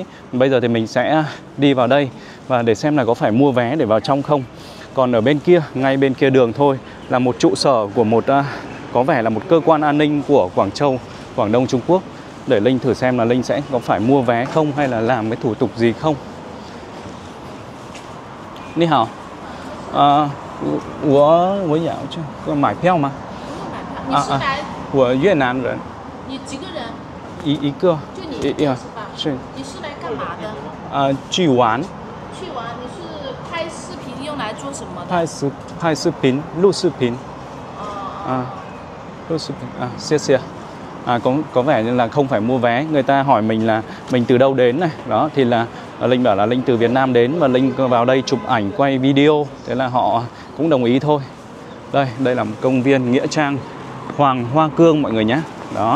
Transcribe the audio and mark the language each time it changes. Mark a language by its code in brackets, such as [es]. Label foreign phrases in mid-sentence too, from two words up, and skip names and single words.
[vi] Bây giờ thì mình sẽ đi vào đây và để xem là có phải mua vé để vào trong không. Còn ở bên kia, ngay bên kia đường thôi, là một trụ sở của một có vẻ là một cơ quan an ninh của Quảng Châu, Quảng Đông Trung Quốc. Để Linh thử xem là Linh sẽ có phải mua vé không hay là làm cái thủ tục gì không. [zh] 你好. 我要去买票吗？你是来？我越南人。你几个人？一个。就你一个是吧？是。你是来干嘛的？去玩。去玩？你是拍视频用来做什么的？拍视频，录视频。录视频。 [vi] 谢谢。Có vẻ như là không phải mua vé. Người ta hỏi mình là mình từ đâu đến này. Đó, thì là Linh bảo là Linh từ Việt Nam đến và Linh vào đây chụp ảnh, quay video. Thế là họ cũng đồng ý thôi. Đây là một công viên Nghĩa Trang Hoàng Hoa Cương mọi người nhé. Đó.